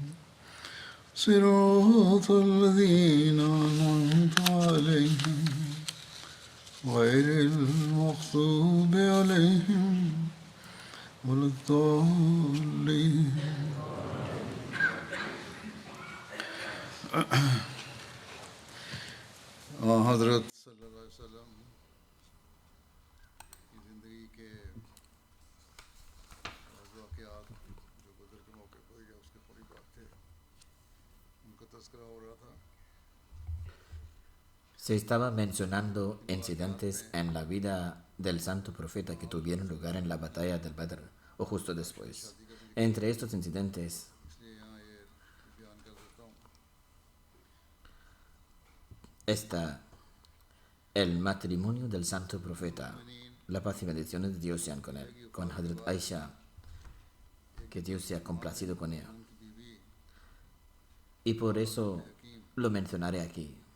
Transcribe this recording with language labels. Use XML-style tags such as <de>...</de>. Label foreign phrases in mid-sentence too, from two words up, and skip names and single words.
<ar>صراط الذين أنعمت عليهم غير المغضوب عليهم ولا الضالين</ar> <ur>حضرت</ur> <ar>صلى الله عليه وسلم</ar> <ur>کی زندگی کے واقعات جو بدر کے موقع پر یا اس کے قریب تھے ان کا تذکرہ ہو رہا تھا.</ur> <es>Se estaba mencionando incidentes en la vida del santo profeta que tuvieron lugar en la batalla del Badr o justo después. Entre estos incidentes</es> <ur>اس لیے یہاں یہ بیان کر دیتا ہوں.</ur> <es>está el matrimonio del santo profeta, la paz y bendiciones de Dios sean con él, con Hazrat Aisha, que Dios sea complacido con ella. Y por eso lo mencionaré aquí.</es>